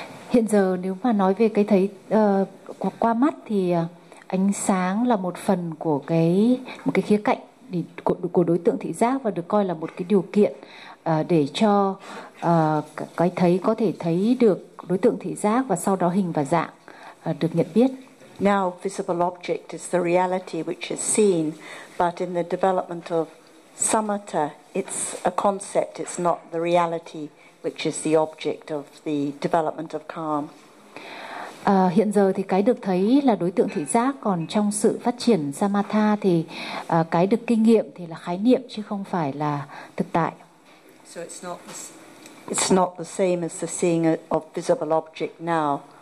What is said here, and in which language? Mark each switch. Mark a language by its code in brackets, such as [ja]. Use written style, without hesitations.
[vi] Hiện giờ nếu mà nói về cái thấy qua mắt thì ánh sáng là một phần của một cái khía cạnh của đối tượng thị giác và được coi là một cái điều kiện để cho cái thấy có thể thấy được đối tượng thị giác và sau đó hình và dạng được nhận biết. [en] Now visible object is the reality which is seen, but in the development of samatha it's a concept, it's not the reality which is the object of the development of calm. [vi] Hiện giờ thì cái được thấy là đối tượng thị giác, còn trong sự phát triển samatha thì cái được kinh nghiệm thì là khái niệm chứ không phải là thực tại. [en] So it's not the same as the seeing of visible object now.